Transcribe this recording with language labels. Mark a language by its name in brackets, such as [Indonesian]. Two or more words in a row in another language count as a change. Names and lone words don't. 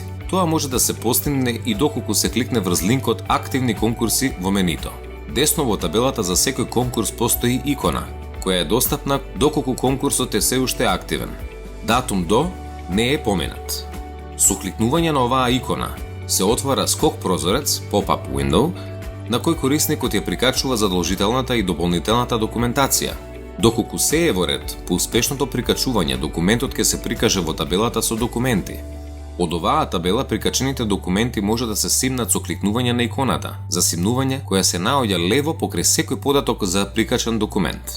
[Macedonian] Тоа може да се постигне и доколку се кликне врз линкот "Активни конкурси" во менито. Десно во табелата за секој конкурс постои икона, која е достапна доколку конкурсот е се уште активен. Датум до не е поменат. Со кликнување на оваа икона се отвара скок прозорец, [English] pop-up window, [Macedonian] на кој корисникот ја прикачува задолжителната и дополнителната документација. Доколку се е во ред, по успешното прикачување документот ќе се прикаже во табелата со документи. Од оваа табела прикачените документи може да се симнат со кликнување на иконата за симнување која се наоѓа лево покрај секој податок за прикачен документ.